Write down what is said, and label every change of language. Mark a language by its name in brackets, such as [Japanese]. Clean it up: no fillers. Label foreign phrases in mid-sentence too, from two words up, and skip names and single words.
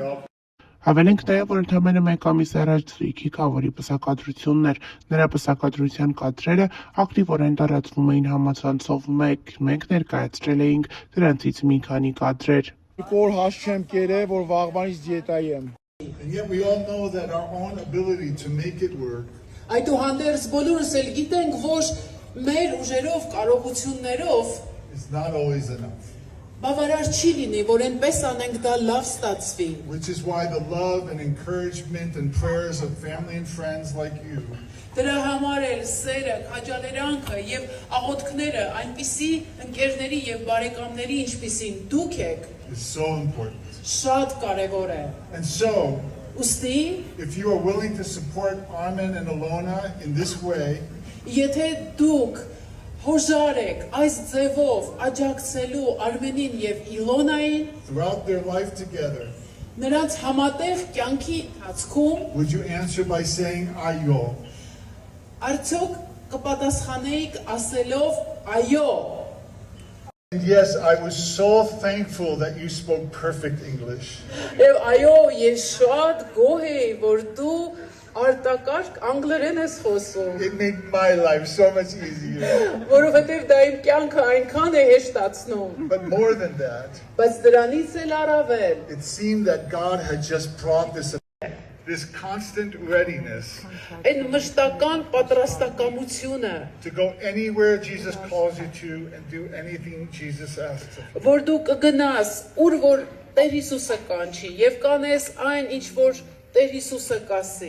[Armenian] Հավելենք նաև, որ ընդամենը մեկ ամիս առաջ Ցրիքի կավորի պսակադրությունն էր, նրա պսակադրության կադրերը ակտիվորեն տարածվում էին համացանցով, մենք ներկայացրել էինք դրանցից մի քանի կադրեր։ Որ հաս չեմ կերե, որ վաղվանից դիետայի եմ։ [English] And yet we all know that our own ability to make it work [Armenian] Այդուհանդերձ բոլորս էլ գիտենք, որ մեր ուժերով, կարողություններով [English] is not always enough. [Armenian] բավարար չի լինի, որ այնպես անենք դա լավ ստացվի։ [English] Which is why the love and encouragement and prayers of family and friends like you [Armenian] Դրա համար էլ սերը, քաջալերանքը եւ աղոթքները այնպիսի ընկերների եւ բարեկամների, ինչպիսին դուք եք, [English] is so important. [Armenian] շատ կարեւոր է։ [English] And so, [Armenian] Ուստի, [English] if you are willing to support Armin and Alona in this way, [Armenian] եթե դուք հոժար եք այս ձևով աջակցելու Արմենին եւ Իլոնային [English] throughout their life together, [Armenian] նրանց համատեղ կյանքի ընթացքում [English] would you answer by saying Ayo? [Armenian] արդյոք կպատասխանեիք ասելով այո։ [English] And yes, I was so thankful that you spoke perfect English. [Armenian] Եվ այո, ես շատ գոհ էի, որ դու արտակարգ անգլերեն ես խոսում, [English] It made my life so much easier. [Armenian] որովհետև դա իմ կյանքը այնքան է հեշտացնում, [English] But more than that, [Armenian] բայց դրանից էլ առավել [English] it seemed that God had just brought this constant readiness [Armenian] այն մշտական պատրաստակամությունը, [English] to go anywhere Jesus calls you to and do anything Jesus asks of you. [Armenian] որ դու կգնաս ուր որ Տեր Հիսուսը կանչի եւ կանես այն ինչ որ Տեր Հիսուսը կասի։